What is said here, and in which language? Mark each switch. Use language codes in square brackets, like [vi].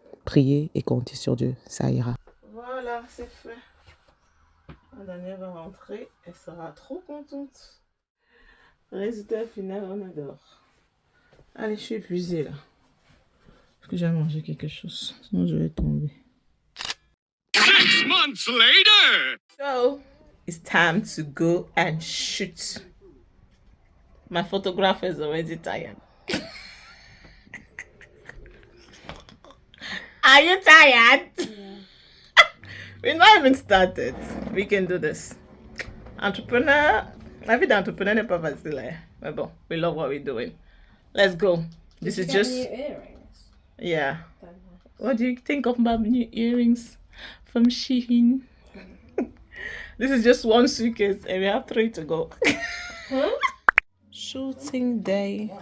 [fr] Priez et comptez sur Dieu. Ça ira. Voilà, c'est fait. La dernière va rentrer. Elle sera trop contente. Résultat final, on adore. Allez, je suis épuisée là. Est-ce que j'ai mangé quelque chose? Sinon, je vais tomber. [en] 6 months later! So, it's time to go and shoot. My photographer is already tired. Are you tired? Yeah. We're not even started. We can do this. [fr] Entrepreneur, la vie d'entrepreneur n'est pas facile. Hein? Mais bon, [en] we love what we're doing. Let's go. This is just... New earrings. Yeah. What do you think of my new earrings from Shein? This is just one suitcase and we have 3 to go. Shooting day.